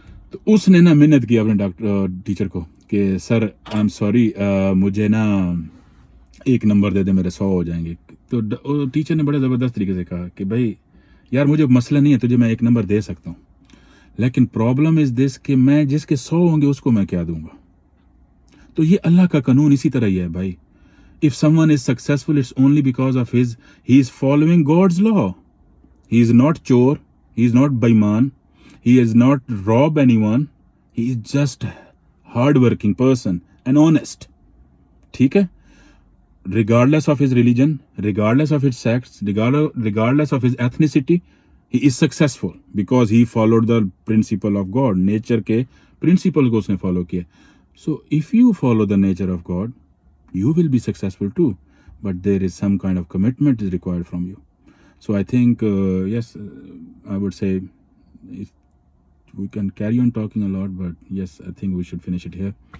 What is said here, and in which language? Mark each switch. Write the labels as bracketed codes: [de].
[ur] تو اس نے نا منت کی اپنے ٹیچر کو کہ [en] sir I am sorry, [ur] مجھے نا 1 نمبر دے دے, میرے 100 ہو جائیں گے. تو ٹیچر نے بڑے زبردست طریقے سے کہا کہ بھائی یار مجھے مسئلہ نہیں ہے, تجھے میں 1 نمبر دے سکتا ہوں, لیکن [en] problem is this [ur] کہ میں جس کے 100 ہوں گے اس کو میں کیا دوں گا. تو یہ اللہ کا قانون اسی طرح ہی ہے بھائی. [en] If someone is successful, it's only because of he is following God's law. He is not chore, he is not baiman, he is not rob anyone, he is just hard-working person and honest. [ur] ٹھیک ہے. [en] Regardless of his religion, regardless of his sex, regardless of his ethnicity, he is successful because he followed the principle of God. [ur] Nature کے principle کو اس نے follow کیا. [en] So if you follow the nature of God, you will be successful too, but there is some kind of commitment is required from you. So I think yes, I would say we can carry on talking a lot, but yes, I think we should finish it here.